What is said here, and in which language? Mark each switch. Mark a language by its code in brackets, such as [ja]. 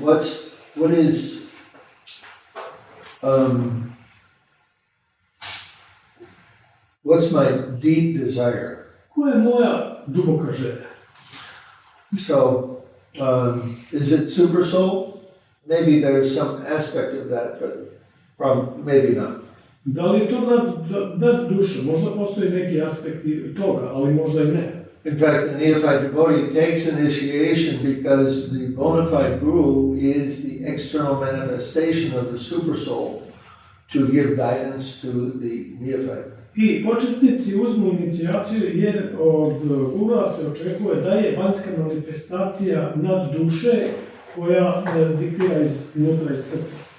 [en] What is, what's my deep desire? [hr] Koja je moja duboka želja? [en] So, is it super soul? Maybe there's some aspect of that, but maybe not. [hr] Da li je to nad duša? Možda postoji neki aspekti toga, ali možda i ne. [en] In fact, the neophyte devotee takes initiation because the bona fide guru is the external manifestation of the super soul to give guidance to the neophyte. [hr] I početnici uzmu inicijaciju jer od gurua se očekuje da je vanjska manifestacija nad duše koja diktira iznutra iz srca.